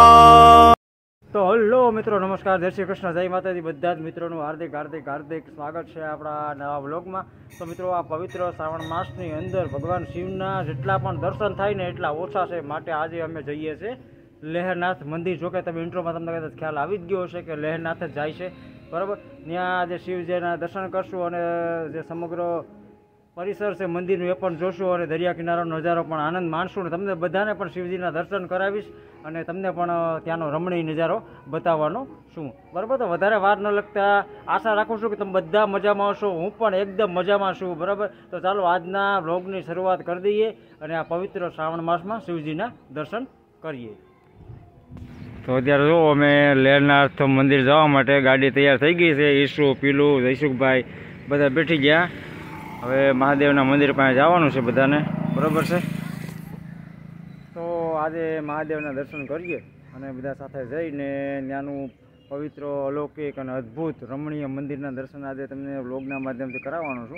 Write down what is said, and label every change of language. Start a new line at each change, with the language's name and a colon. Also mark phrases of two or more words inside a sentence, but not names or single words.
Gujarati: તો હલો મિત્રો નમસ્કાર, જય શ્રી કૃષ્ણ, જય માતાજી। બધા જ મિત્રો હાર્દિક હાર્દિક હાર્દિક
Hindi: स्वागत है अपना
Gujarati: નવા વ્લૉગમાં। તો મિત્રો આ પવિત્ર શ્રાવણ માસની અંદર ભગવાન શિવના જેટલા પણ દર્શન થાય ને એટલા ઓછા છે, માટે આજે અમે જઈએ છે લહરનાથ મંદિર। જો કિ તમે ઇંટ્રોમાં તમને કદાચ ખ્યાલ આવી જ ગયો હશે કે લહરનાથ જ જાય છે, બરાબર। ત્યાં જે શિવજીના દર્શન કરશું અને જે સમગ્ર પરિસર સે મંદિર એ પણ જોશું અને દરિયા કિનારાનો નજારો પણ આનંદ માણશું ને તમને બધાને પણ શિવજીના દર્શન કરાવીશ અને તમને પણ ત્યાંનો રમણીય નજારો બતાવવાનો છું, બરાબર। તો વધારે વાર ન લગતા આશા રાખું છું કે તમે બધા મજામાં હશો, હું પણ એકદમ મજામાં છું, બરાબર। તો ચાલો આજના વ્લૉગની શરૂઆત કરી દઈએ અને આ પવિત્ર શ્રાવણ માસમાં શિવજીના દર્શન કરીએ। તો અત્યારે જો અમે લહરનાથ મંદિર જવા માટે ગાડી તૈયાર થઈ ગઈ છે। ઈશુ પીલુ જયસુખભાઈ બધા બેઠી ગયા। હવે મહાદેવના મંદિર પાસે જવાનું છે બધાને, બરાબર છે। તો આજે મહાદેવના દર્શન કરીએ અને બધા સાથે જઈને ત્યાંનું પવિત્ર અલૌકિક અને અદ્ભુત રમણીય મંદિરના દર્શન આજે તમને વ્લૉગના માધ્યમથી કરાવવાનો છું।